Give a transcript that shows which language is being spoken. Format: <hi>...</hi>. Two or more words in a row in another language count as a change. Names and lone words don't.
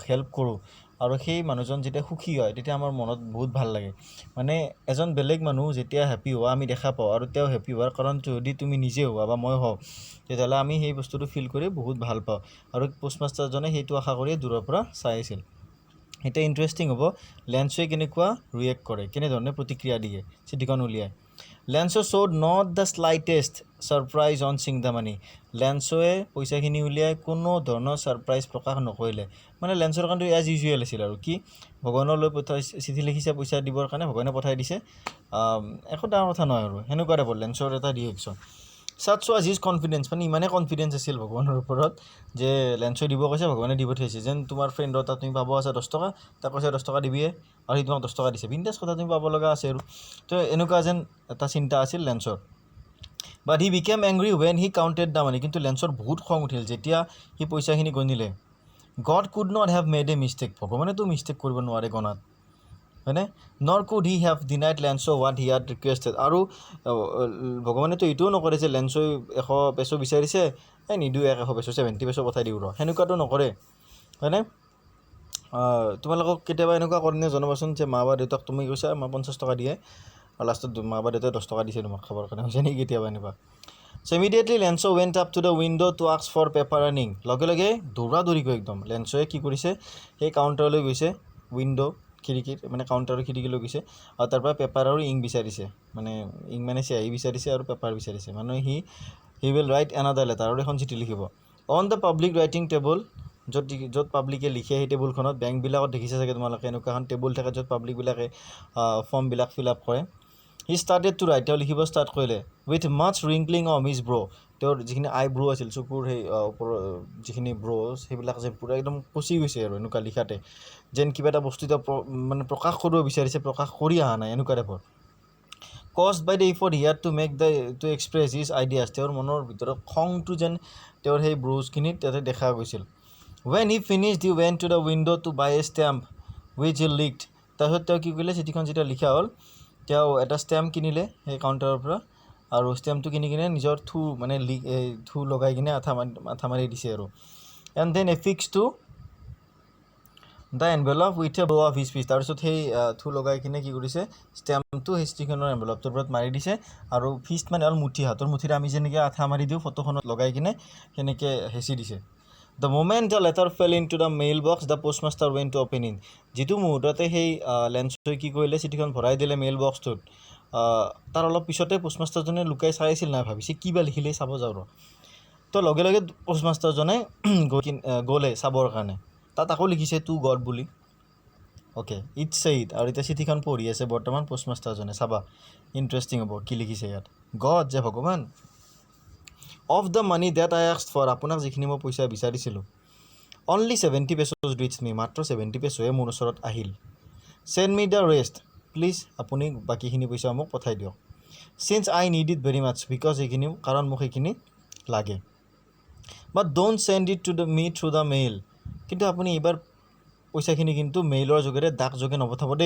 <as>হেল্প কৰো আৰু সেই মানুহজন যেতিয়া সুখী হয় তেতিয়া আমাৰ মনত বহুত ভাল লাগে মানে এজন বেলেগ মানুহ যেতিয়া হ্যাপি হোৱা আমি দেখা পাও আৰু তেও হ্যাপি হোৱাৰ কাৰণ যদি তুমি নিজে হোৱা বা মই হও তেতিয়ালে আমি সেই বস্তুটো ফিল কৰি বহুত ভাল পাও আৰু পোষ্টমাষ্টাৰ জনে সেইটো আশা কৰি দূৰৰ পৰা চাই আছিল এটা ইন্টাৰেষ্টিং হ'ব লেন্সই কেনেকুৱা ৰিএক্ট কৰে কেনে ধৰণে প্ৰতিক্ৰিয়া দিয়ে চিঠিখন উলিয়ায়</as> <en>Lanso showed not the slightest surprise on seeing the money.</en> <as>Lansoe পইচাখিনি উলিয়াই কোনো ধৰণৰ সাৰপ্ৰাইজ প্ৰকাশ নকৰিলে মানে লেন্সৰ কাৰণে</as> <en>as usual</en> <as>আছিল আৰু কি ভগৱানলৈ পঠাই চিঠি লিখিছে পইচা দিবৰ কাৰণে ভগৱানে পঠাই দিছে একো ডাঙৰ কথা নহয় আৰু হেনুকা টাইপৰ লেন্সৰ এটা ৰিএকচন</as> <en>Such was his confidence</en> <as>মানে ইমানে কনফিডেন্স আছিল ভগৱানৰ ওপৰত যে লেন্সই দিব কৈছে ভগৱানে দিব থৈছে যেন তোমাৰ ফ্ৰেণ্ডৰ তাত তুমি পাব আছে 10 টকা তা কৈছে 10 টকা দিবিয়ে আৰু তোমাক 10 টকা দিছে বিন্দাস কথা তুমি পাব লগা আছে আৰু তো এনেকুৱা যেন এটা চিন্তা আছিল লেন্সৰ</as> <en>But he became angry when he counted the money</en> <as>কিন্তু লেন্সৰ বহুত খং উঠিল যেতিয়া হি পইচাখিনি গণিলে</as> <en>God could not have made a mistake</en> <as>ভগৱানে তো মিস্টেক কৰিব নোৱাৰে গণাত হয়নে</as> <en>nor could he have denied Lanso what he had requested আৰু</en> <as>ভগৱানে তো ইটো নকৰে যে লেন্সই 100 পেছো বিচাৰিছে এই নিদু 100 পেছো 70 পেছো পঠাই দিউ ৰ হেনুকাটো নকৰে হয়নে তোমালোকক কেতিয়াবা এনেকুৱা কৰিনে জনবাচন যে মা বা দেউতাক তুমি কৈছা মা 50 টকা দিয়ে আৰু লাষ্টত মা বা দেউতাই 10 টকা দিছে তোমাক খাবৰ কাৰণে হৈছে নি কেতিয়াবা এনেকুৱা</as> <en>So immediately Lanso went up to the window to ask for paper earning</en> <as>লগে লগে দৌৰা দৌৰি গৈ একদম লেন্সয়ে কি কৰিছে সেই কাউন্টাৰলৈ গৈছে উইন্ডো খিৰিকি মানে কাউন্টাৰৰ খিৰিকি লৈ গৈছে আৰু তাৰ পৰা পেপাৰ আৰু ইংক বিচাৰিছে মানে ইংক মানে চিয়াহী বিচাৰিছে আৰু পেপাৰ বিচাৰিছে মানে হি</as> <en>will write another letter</en> <as>আৰু এখন চিঠি লিখিব</as> <en>on the public writing table</en> <as>যত পাব্লিকে লিখে সেই টেবুলখনত বেংক বিলাকত দেখিছে চাগে তোমালোকে এনেকুৱা এখন টেবুল থাকে যত পাব্লিক বিলাকে ফৰ্ম বিলাক ফিল আপ কৰে</as> <en>He started to write</en> <as>লিখিব ষ্টাৰ্ট কৰিলে</as> <en>with much wrinkling of his brow</en> <as>তেওঁৰ যিখিনি</as> <en>eye brow</en> <as>আছিল চকুৰ সেই ওপৰ যিখিনি ব্ৰোজ সেইবিলাক যে পুৰা একদম পচি গৈছে আৰু এনেকুৱা লিখাতে যেন কিবা এটা বস্তু মানে প্ৰকাশ কৰিব বিচাৰিছে প্ৰকাশ কৰি আহা নাই এনেকুৱা টাইপৰ</as> <en>caused by the effort he had to express his ideas</en> <as>তেওঁৰ মনৰ ভিতৰত খংটো যেন তেওঁৰ সেই ব্ৰোজখিনি তাতে দেখা গৈছিল</as> <en>when he finished he went to the window to buy a stamp which he licked</en> <as>তাৰপিছত তেওঁ কি কৰিলে চিঠিখন যেতিয়া লিখা হ'ল তেওঁ এটা ষ্টেম্প কিনিলে সেই কাউন্টাৰৰ পৰা আৰু ষ্টেম্পটো কিনি কিনে নিজৰ থু মানে থু লগাই কিনে আঠা মাৰি দিছে আৰু</as> <en>and then affixed to the envelope with a bow of his fist</en> <as>তাৰপিছত সেই থু লগাই কিনে কি কৰিছে ষ্টেম্পটো সেই ষ্টিকনৰ এনভেলপটোৰ ওপৰত মাৰি দিছে আৰু ফিষ্ট মানে অল মুঠি হাতৰ মুঠিৰে আমি যেনেকৈ আঠা মাৰি দিও ফটোখনত লগাই কিনে সেনেকৈ হেঁচি দিছে</as> <en>The moment the letter fell into the mailbox, the postmaster went to open it.</en> <as>যিটো মুহূৰ্ততে সেই লেন্সই কি কৰিলে চিঠিখন ভৰাই দিলে মেইল বক্সটোত তাৰ অলপ পিছতে পোষ্টমাষ্টাৰজনে লুকাই চাই আছিল না ভাবিছে কিবা লিখিলে চাব যাও ৰ তো লগে লগে পোষ্টমাষ্টাৰজনে গ'লে চাবৰ কাৰণে তাত আকৌ লিখিছে</as> <en>to God</en> <as>বুলি</as> <en>okay it's said</en> <as>আৰু এটা চিঠিখন পঢ়ি আছে বৰ্তমান পোষ্টমাষ্টাৰজনে চাবা ইন্টাৰেষ্টিং হ'ব কি লিখিছে ইয়াত গড যে ভগৱান</as> <en>of the money that I asked for</en> <as>আপোনাক যিখিনি মই পইচা বিচাৰিছিলো</as> <en>only 70 pesos reached me</en> <as>মাত্ৰ 70 পেছোয়ে মোৰ ওচৰত আহিল</as> <en>send me the rest, please</en> <as>আপুনি বাকীখিনি পইচা মোক পঠাই দিয়ক।</as> <en>since I need it very much, because</en> <as>এইখিনি কাৰণ মোক সেইখিনি লাগে।</as> <en>but don't send it to me through the mail,</en> <as>কিন্তু আপুনি এইবাৰ পইচাখিনি কিন্তু মেইলৰ যোগেৰে ডাক যোগে নপঠাব দেই।</as>